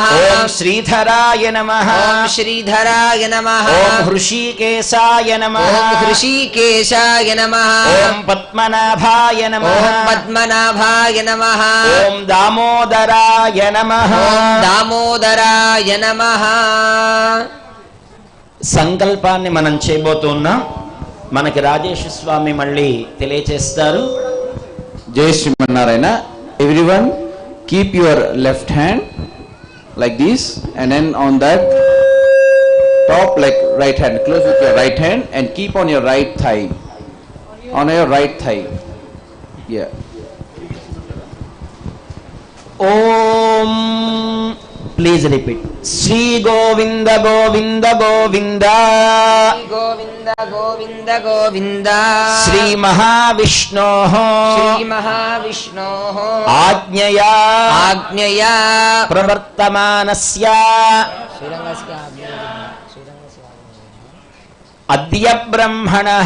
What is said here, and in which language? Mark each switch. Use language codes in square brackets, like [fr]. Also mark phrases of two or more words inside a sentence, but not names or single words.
[sa] ओम श्रीधराय नमः ओम श्रीधराय नमः ओम हृषिकेशाय नमः ओम हृषिकेशाय नमः ओम पद्मनाभाय नमः ओम पद्मनाभाय नमः ओम दामोदराय नमः ओम दामोदराय नमः [te] సంకల్పాన్ని మనం చేయబోతున్నాం. మనకి రాజేష్ స్వామి మళ్ళీ తెలియచేస్తారు. [sa] Jai Srimannarayana. [en] Everyone keep your left hand like this, and then on that top like right hand, close with your right hand and keep on your right thigh, on your right thigh. Yeah. Om, please repeat. [sa] Sri Govinda Govinda Govinda गोविंद गोविंद गोविंद Sri Mahavishnoh श्री महाविष्णोः आज्ञया आज्ञया प्रवर्तमानस्य अद्य ब्रह्मणः